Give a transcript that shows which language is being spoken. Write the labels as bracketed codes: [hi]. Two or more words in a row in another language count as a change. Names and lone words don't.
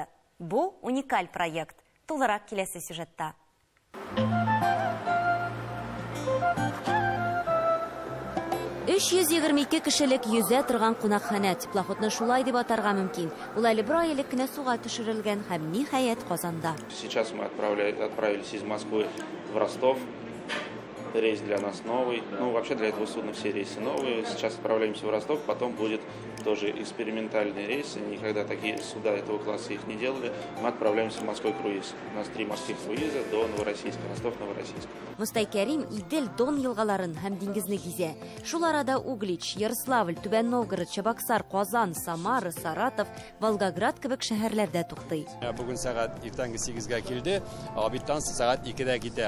[tt] Бу уникаль проект. Тулырак киләсе сюжетта. Өч 122 кешелек йөзә торган кунакханә теплоходны шулай дип атарга мөмкин. Ул әле бер ай элек кенә суга төшерелгән һәм ниһаять Казанда. [ru] Сейчас мы отправились из Москвы в Ростов. Рейс для нас новый. Ну, вообще для этого судна все рейсы новые. Сейчас отправляемся в Ростов, потом будет тоже экспериментальный рейс. Никогда такие суда этого класса их не делали. Мы отправляемся в морской круиз. У нас 3 морских круиза до Новороссийска, Ростов-Новороссийск. [tt] Мостай Кәрим Идел, Дон елгаларын һәм диңгезне гизә. Шул арада Углич, Ярославль, Түбән Новгород, Чабаксар, Казан, Самара, Саратов, Волгоград кебек шәһәрләрдә туктый. Бүген сәгать иртәнге 8-га килде, Абитанс сәгать 2-дә китә.